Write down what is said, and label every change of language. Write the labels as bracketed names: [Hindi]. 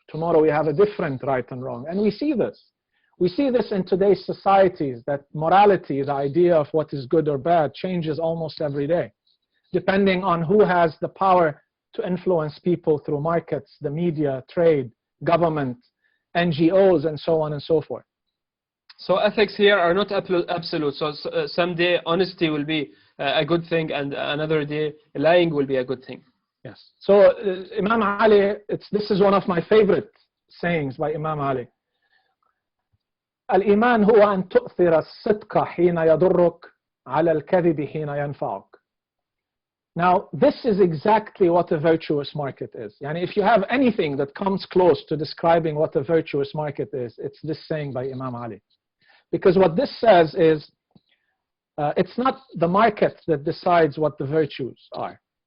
[English] Tomorrow, we have a different right and wrong. And we see this. We see this in today's societies, that morality, the idea of what is good or bad, changes almost every day, depending on who has the power to influence people through markets, the media, trade, government, NGOs, and so on and so forth. So ethics here are not absolute. So someday honesty will be a good thing, and another day lying will be a good thing. Yes. So Imam Ali, this is one of my favorite sayings by Imam Ali. [Arabic] الإيمان هو أن تؤثر الصدق حين يضرك على الكذب حين ينفعك. [English] Now, this is exactly what a virtuous market is. Yani if you have anything that comes close to describing what a virtuous market is, it's this saying by Imam Ali. Because what this says is, it's not the market that decides what the virtues are.